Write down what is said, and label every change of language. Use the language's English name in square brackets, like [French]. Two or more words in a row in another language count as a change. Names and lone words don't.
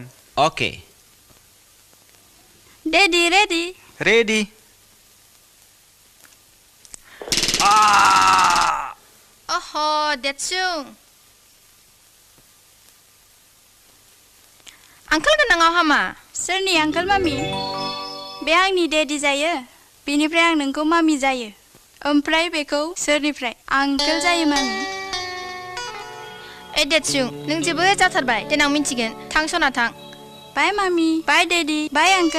[English] Okay. Daddy, ready? Ready? Oh, that's you. [Bodo] Uncle गोनाङाव हामा सोरनि आंकोल मामि बे आंनि डेडि जायो बेनिफ्राय आं नोंखौ मामि जायो ओमफ्राय बेखौ सोरनिफ्राय आंकोल जायो मामि देटसुं नों जेबो जाथारबाय देनां मिन्थिगोन थां सना थां बाय मामि बाय डेडि बाय आंकोल